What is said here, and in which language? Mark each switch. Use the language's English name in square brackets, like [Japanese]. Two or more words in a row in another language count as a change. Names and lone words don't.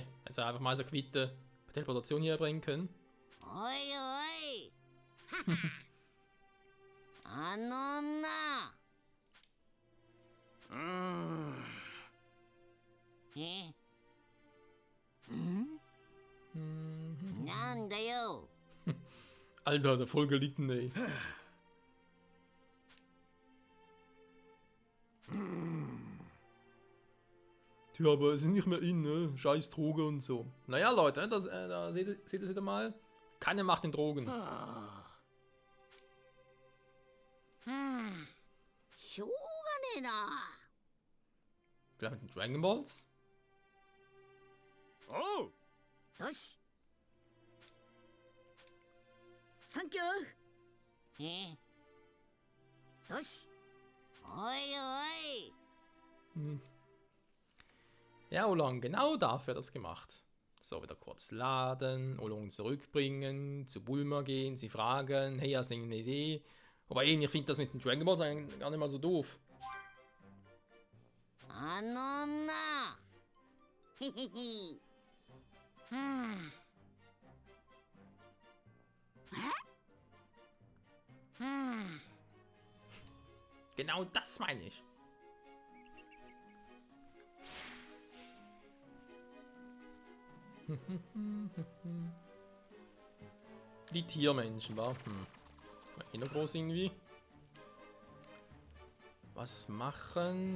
[German] Hätte einfach mal so Quitte Teleportation hier bringen können. [Japanese] おいおい。あの女。え？なんだよ。 [German] Alter, der voll gelitten, ey. Ja, aber es ist nicht mehr in, ne? Scheiß Droge und so. Naja, Leute, das, da seht ihr es wieder mal. Keine Macht in Drogen. [Japanese] しょうがねえな。 [German] Vielleicht mit den Dragon Balls? [Japanese] おう。よし。サンキュー。よし。おいおい。 [German] Ja, Oolong, genau dafür das gemacht. So, wieder kurz laden, Oolong zurückbringen, zu Bulma gehen, sie fragen, hey, hast du eine Idee? Aber ich finde das mit den Dragon Balls eigentlich gar nicht mal so doof. [Japanese] あの女。へへへ。はあ。 [German] Genau das meine ich. Die Tiermenschen, wa? Eh noch groß irgendwie. Was machen?